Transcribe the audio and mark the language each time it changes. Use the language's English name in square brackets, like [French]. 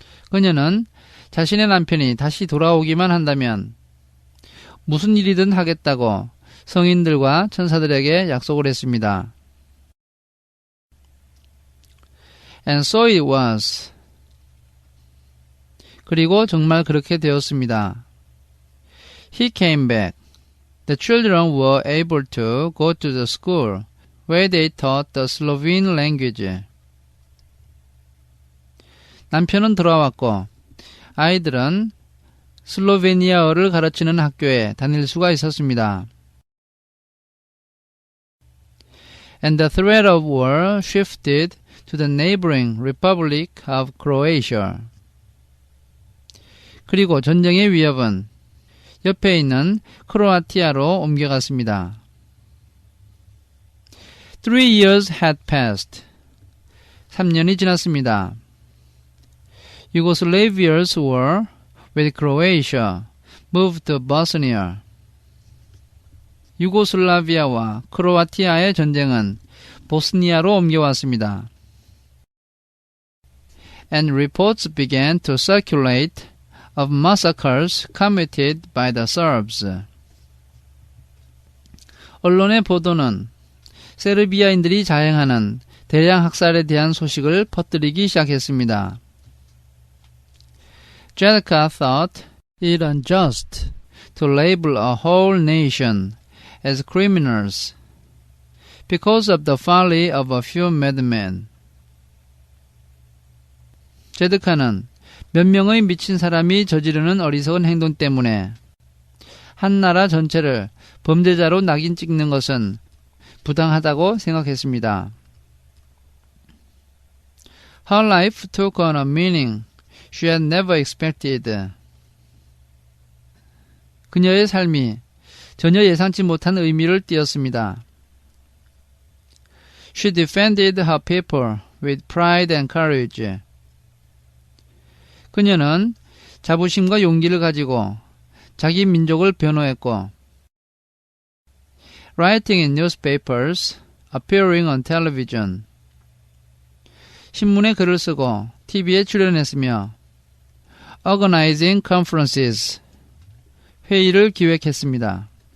[Korean] 그녀는 자신의 남편이 다시 돌아오기만 한다면 무슨 일이든 하겠다고 성인들과 천사들에게 약속을 했습니다. [English] And so it was. [Korean] 그리고 정말 그렇게 되었습니다. [English] He came back. The children were able to go to the school where they taught the Slovene language. [Korean] 남편은 돌아왔고 아이들은 슬로베니아어를 가르치는 학교에 다닐 수가 있었습니다. [English] And the threat of war shifted to the neighboring Republic of Croatia. [Korean] 그리고 전쟁의 위협은 옆에 있는 크로아티아로 옮겨갔습니다. [English] 3 years had passed. [Korean] 3년이 지났습니다. [English] Yugoslavia's war with Croatia moved to Bosnia. [Korean] 유고슬라비아와 크로아티아의 전쟁은 보스니아로 옮겨왔습니다. [English] And reports began to circulate of massacres committed by the Serbs. [Korean] 언론의 보도는 세르비아인들이 자행하는 대량 학살에 대한 소식을 퍼뜨리기 시작했습니다. [English] Jelka thought it unjust to label a whole nation as criminals because of the folly of a few madmen. [Korean] 제드카는 몇 명의 미친 사람이 저지르는 어리석은 행동 때문에 한 나라 전체를 범죄자로 낙인 찍는 것은 부당하다고 생각했습니다. [English] Her life took on a meaning she had never expected. [Korean] 그녀의 삶이 전혀 예상치 못한 의미를 띠었습니다. [English] She defended her people with pride and courage. [Korean] 그녀는 자부심과 용기를 가지고 자기 민족을 변호했고 [English] writing in newspapers, appearing on television. [Korean] 신문에 글을 쓰고 TV에 출연했으며 [English] organizing conferences. [Korean] 회의를 기획했습니다.